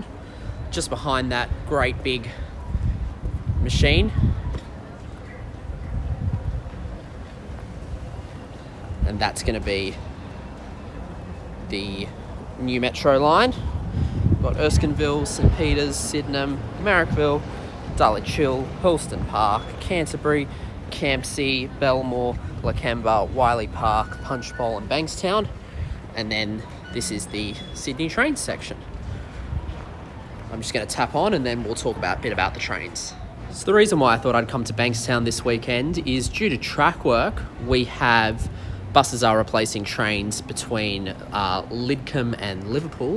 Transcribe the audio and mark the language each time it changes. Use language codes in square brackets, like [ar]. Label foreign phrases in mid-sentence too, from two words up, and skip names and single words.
[en] Just behind that great big machine. And that's going to be the new metro line. We've got Erskineville, St Peters, Sydenham, Marrickville, Dulwich Hill, Hurlston Park, Canterbury, Campsie, Belmore, Lakemba, Wiley Park, Punchbowl and Bankstown. And then this is the Sydney train section. I'm just going to tap on and then we'll talk a bit about the trains. So the reason why I thought I'd come to Bankstown this weekend is due to track work. Buses are replacing trains between Lidcombe and Liverpool.